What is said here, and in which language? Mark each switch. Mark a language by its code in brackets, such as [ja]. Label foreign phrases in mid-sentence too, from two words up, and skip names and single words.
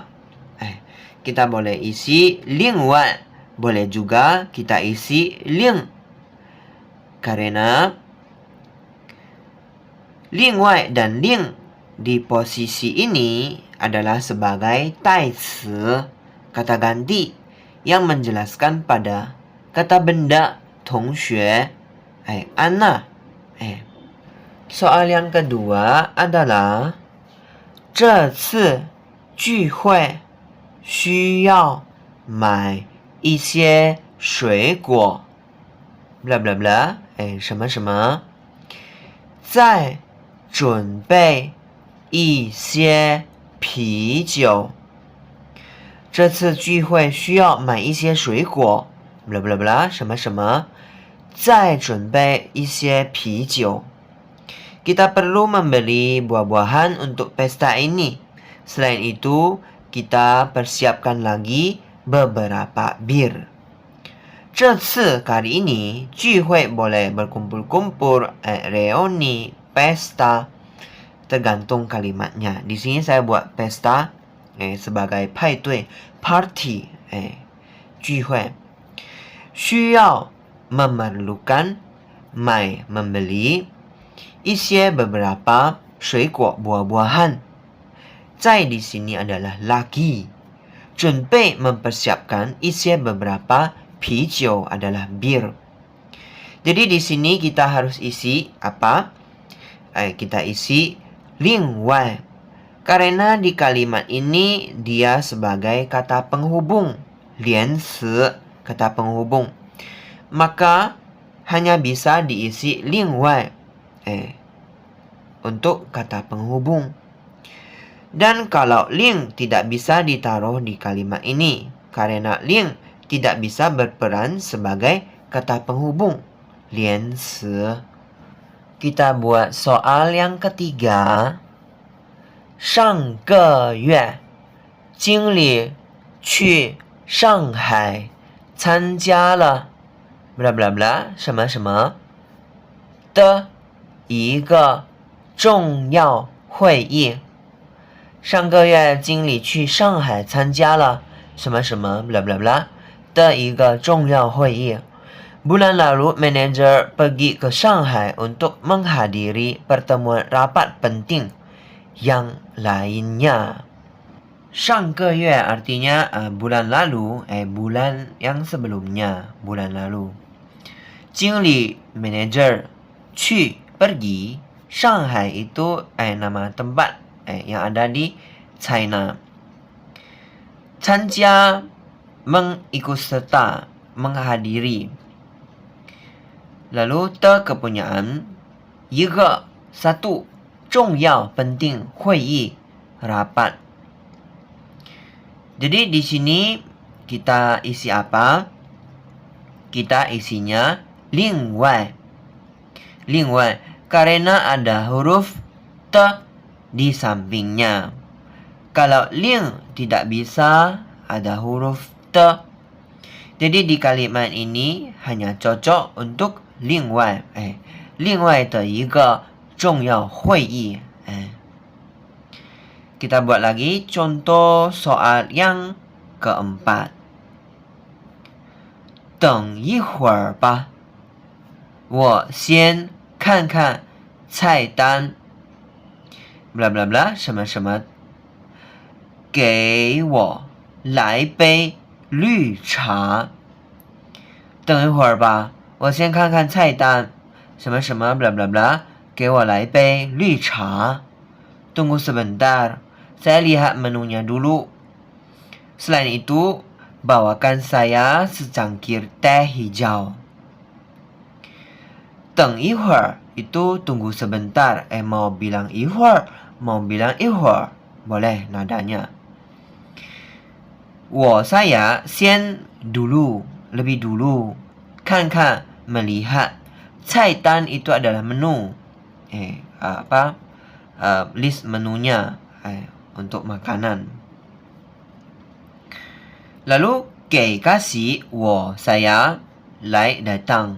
[id] Kita boleh isi 另外 boleh juga kita isi 另 karena 另外 dan 另 di posisi ini adalah sebagai 代词 kata ganti yang menjelaskan pada kata benda 同学 Anna. Soal yang kedua adalah [zh] 这次聚会需要买一些水果 bla bla bla 什么什么再准备一些啤酒这次聚会需要买一些水果 bla bla bla 什么什么再准备一些啤酒 [id] Kita perlu membeli buah-buahan untuk pesta ini. Selain itu, kita persiapkan lagi beberapa bir. 这次 kali ini, 聚会 boleh berkumpul-kumpul, reuni, pesta. Tergantung kalimatnya. Di sini saya buat pesta sebagai 派对 party. [zh] 聚会 需要 [id] memerlukan, 买 membeli. 一些 beberapa 水果 buah-buahan. 在 di sini adalah lagi. 准备 mempersiapkan 一些 beberapa 啤酒 adalah bir. Jadi di sini kita harus isi apa? Kita isi 另外 karena di kalimat ini dia sebagai kata penghubung 连词 kata penghubung. Maka hanya bisa diisi 另外 untuk kata penghubung. Dan kalau 另 tidak bisa ditaruh di kalimat ini karena 另 tidak bisa berperan sebagai kata penghubung 连词. Kita buat soal yang ketiga. [zh] 上个月经理去上海参加了 bla bla bla 什么什么的一个重要会议。上个月经理去上海参加了什么什么 bla bla bla 的一个重要会议。 [id] Bulan lalu, manajer pergi ke Shanghai untuk menghadiri pertemuan rapat penting yang lainnya. 上个月 artinya bulan lalu, bulan yang sebelumnya, bulan lalu. 经理 manager, 去 pergi, Shanghai itu nama tempat yang ada di China. 参加 mengikut serta, menghadiri. Lalu kepunyaan 一个 satu 重要 penting 会议 rapat. Jadi di sini kita isi apa? Kita isinya 另外 karena ada huruf te di sampingnya. Kalau 另 tidak bisa ada huruf te. Jadi di kalimat ini hanya cocok untuk [zh] 另外的一个重要会议. [id] Kita buat lagi contoh soal yang keempat. [zh] 等一会儿吧，我先看看菜单。 bla bla bla 什么什么，给我来杯绿茶。等一会儿吧，我先看看菜单。什么什么 bla bla bla 给我来杯绿茶。 [id] Tunggu sebentar, saya lihat menunya dulu. Selain itu, bawakan saya secangkir teh hijau. 等一会儿 itu tunggu sebentar. Mau bilang 一会儿 mau bilang 一会儿 boleh nadanya. saya 先 dulu, lebih dulu. 看看 melihat. 菜单 itu adalah menu. List menunya untuk makanan. Lalu 给 kasih, saya 来 datang.